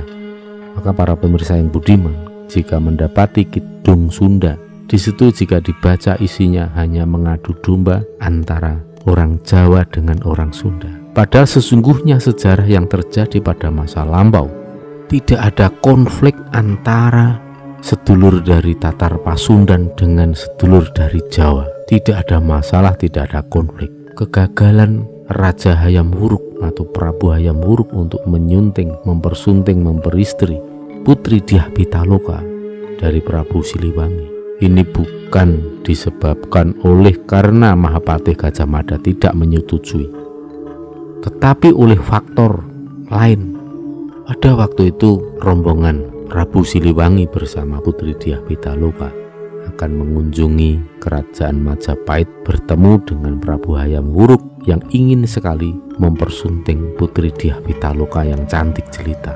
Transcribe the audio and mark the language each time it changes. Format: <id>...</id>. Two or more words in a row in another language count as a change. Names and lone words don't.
<id>Maka para pemirsa yang budiman, jika mendapati Kidung Sunda, di situ jika dibaca isinya hanya mengadu domba antara orang Jawa dengan orang Sunda. Padahal sesungguhnya sejarah yang terjadi pada masa lampau tidak ada konflik antara sedulur dari Tatar Pasundan dengan sedulur dari Jawa. Tidak ada masalah, tidak ada konflik. Kegagalan Raja Hayam Wuruk atau Prabu Hayam Wuruk untuk menyunting, mempersunting, memperistri Putri Dyah Pitaloka dari Prabu Siliwangi. Ini bukan disebabkan oleh karena Mahapatih Gajah Mada tidak menyetujui, tetapi oleh faktor lain. Pada waktu itu rombongan Prabu Siliwangi bersama Putri Dyah Pitaloka akan mengunjungi kerajaan Majapahit, bertemu dengan Prabu Hayam Wuruk yang ingin sekali mempersunting Putri Dyah Pitaloka yang cantik jelita.</id>